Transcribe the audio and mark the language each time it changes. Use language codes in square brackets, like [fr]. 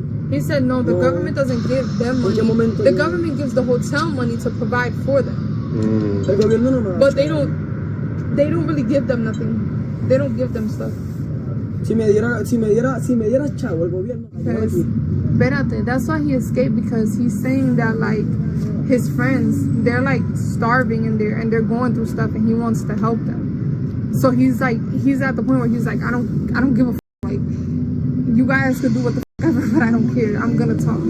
[en] He said no, the government doesn't give them money. The government gives the hotel money to provide for them. [es] El gobierno no me da. [en] But they don't really give them nothing. They don't give them stuff. [es] Si me diera chavo el gobierno. Espérate, [en] that's why he escaped because he's saying that like his friends, they're like starving in there and they're going through stuff and he wants to help them. So he's at the point where he's like, I don't give a f***. Like you guys could do what the f*** ever, but I don't care. I'm gonna talk.